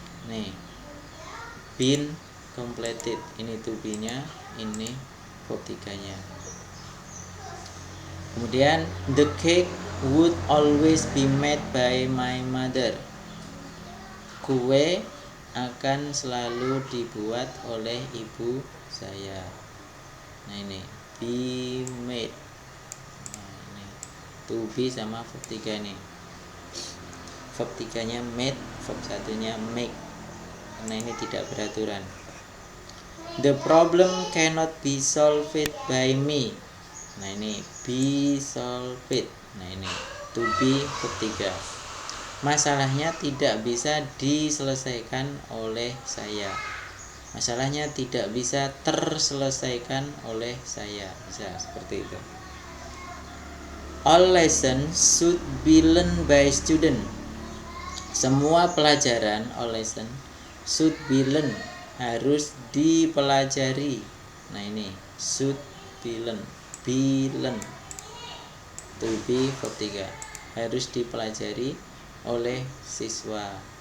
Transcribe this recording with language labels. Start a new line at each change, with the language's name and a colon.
Indonesian: Nih,
English: been completed,
Indonesian: ini to be nya, ini verb 3 nya.
English: Kemudian the cake would always be made by my mother.
Indonesian: Kue akan selalu dibuat oleh ibu saya. Nah, ini be made. Nah, ini to be sama verb 3 nih. Verb 3 nya made, verb 1 nya make. Nah, ini tidak beraturan.
English: The problem cannot be solved by me.
Indonesian: Nah, ini be solved. Nah, ini to be verb 3. Masalahnya tidak bisa diselesaikan oleh saya. Masalahnya tidak bisa terselesaikan oleh saya. Bisa seperti itu.
English: All lessons should be learned by student.
Indonesian: Semua pelajaran,
English: all lesson should be learned,
Indonesian: harus dipelajari. Nah, ini
English: should be learned.
Indonesian: Be learned, to be verb 3, harus dipelajari oleh siswa.